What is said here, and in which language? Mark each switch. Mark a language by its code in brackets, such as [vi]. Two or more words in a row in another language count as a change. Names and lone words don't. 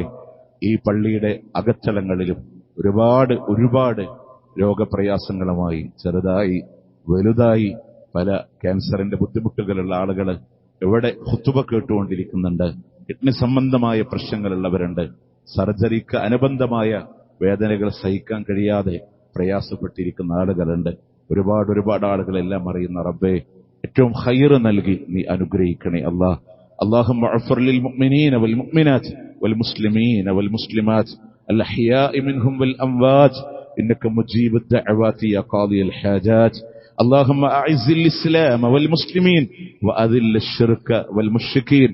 [ml] ഈ പള്ളിയുടെ അകത്തളങ്ങളിലും ഒരുപാട് രോഗപ്രയാസങ്ങളുമായി ചെറുതായി വലുതായി പല ക്യാൻസറിന്റെ ബുദ്ധിമുട്ടുകളുള്ള ആളുകൾ ഇവിടെ ഖുതുബ കേട്ടുകൊണ്ടിരിക്കുന്നുണ്ട്. കിഡ്നി സംബന്ധമായ പ്രശ്നങ്ങളുള്ളവരുണ്ട്. സർജറിക്ക് അനുബന്ധമായ വേദനകൾ സഹിക്കാൻ കഴിയാതെ പ്രയാസപ്പെട്ടിരിക്കുന്ന ആളുകളുണ്ട്. ഒരുപാട് ആളുകളെല്ലാം അറിയുന്ന റബ്ബേ, ഏറ്റവും ഖൈർ നൽകി നീ അനുഗ്രഹിക്കണേ അല്ലാഹ്. [ar] اللهم اغفر للمؤمنين والمؤمنات والمسلمين والمسلمات الأحياء منهم والأموات إنك مجيب الدعوات يا قاضي الحاجات. اللهم أعز الإسلام والمسلمين وأذل الشرك والمشركين.